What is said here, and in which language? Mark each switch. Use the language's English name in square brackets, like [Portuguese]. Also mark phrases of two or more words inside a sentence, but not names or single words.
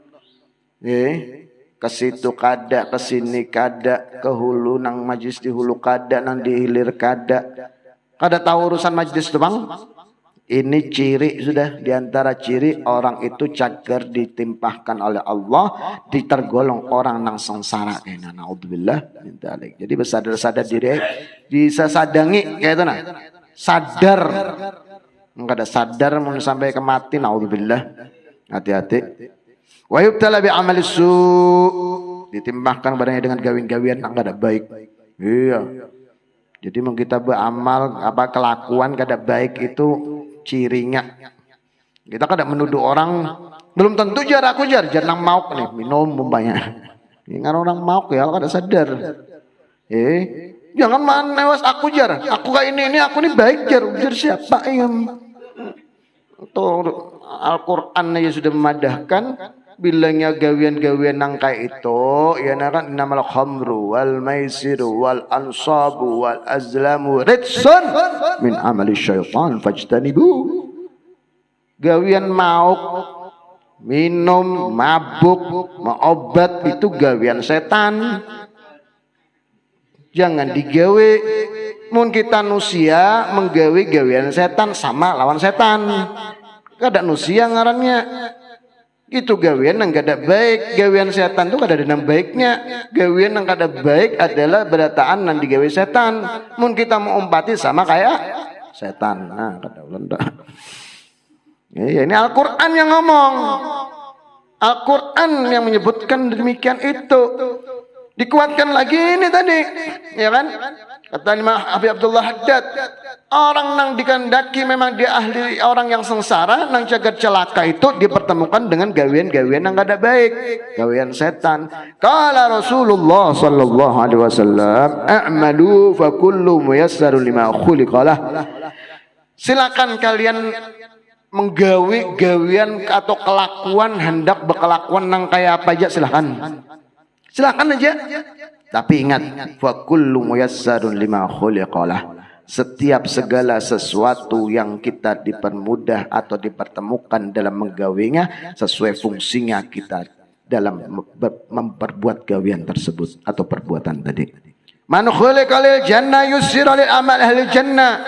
[Banjar] Ke situ kada, ke sini kada, ke hulu nang majlis di hulu kada, nang di hilir kada. Kada tahu urusan majlis tuh bang? Ini ciri sudah diantara ciri orang itu cagar ditimpahkan oleh Allah, ditergolong orang nang sengsara. [Arabic] نعوذ بالله من ذلك. [Banjar] Jadi bersadar-sadar diri, bisa sadangi kayak itu nah. Sadar. Enggak ada sadar mau sampai ke mati, naudzubillah. Hati-hati. [Arabic] ويبتلى بأعمال سوء, [Banjar] ditimpahkan badannya dengan gawin-gawian enggak ada baik. Iya. Jadi mau kita beramal apa kelakuan kada baik itu cirinya. Kita kadang menuduh orang belum tentu jar aku jar nang mauk nih minum umpamanya. Ingat orang mauk ya kada sadar. Jangan manewas aku jar. Aku kayak ini aku nih baik jar. Jar siapa yang itu Al-Qur'an aja sudah memadahkan bilangnya gawian-gawian nang kayak itu ya kan [Arabic] إنما الخمر والميسر والأنصاب والأزلام رجس من عمل الشيطان فاجتنبوه. [Banjar] Gawian mauk, minum, mabuk, obat itu gawian setan. Jangan digawe. Mun kita nusia menggawe gawian setan sama lawan setan. Kada nusia ngarannya. Itu gawian yang kada baik. Gawian setan itu kada ada yang baiknya. Gawian yang kada baik adalah berataan yang digawe setan. Mun kita mau umpati sama kayak setan. Nah, kada ulenda. Ya, ini Al-Quran yang ngomong. Al-Quran yang menyebutkan demikian itu. Dikuatkan lagi ini tadi, ya kan? Kata Imam Habib Abdullah Haddad, orang nang dikandaki memang dia ahli orang yang sengsara, nang jagat celaka itu dipertemukan dengan gawian-gawian yang kada baik, gawian setan. [Arabic] قال رسول الله صلى الله عليه وسلم اعملوا فكل ميسر لما خلق له." [Banjar] Silakan kalian menggawi gawian atau kelakuan hendak berkelakuan nang kayak apa aja silahkan. Silahkan aja. Tapi ingat, [Arabic] فكل ميسر لما خلق له. [Banjar] Setiap segala sesuatu yang kita dipermudah atau dipertemukan dalam menggawinya sesuai fungsinya kita dalam memperbuat gawian tersebut atau perbuatan tadi. [Arabic] من خلق للجنة يسر لعمل أهل الجنة.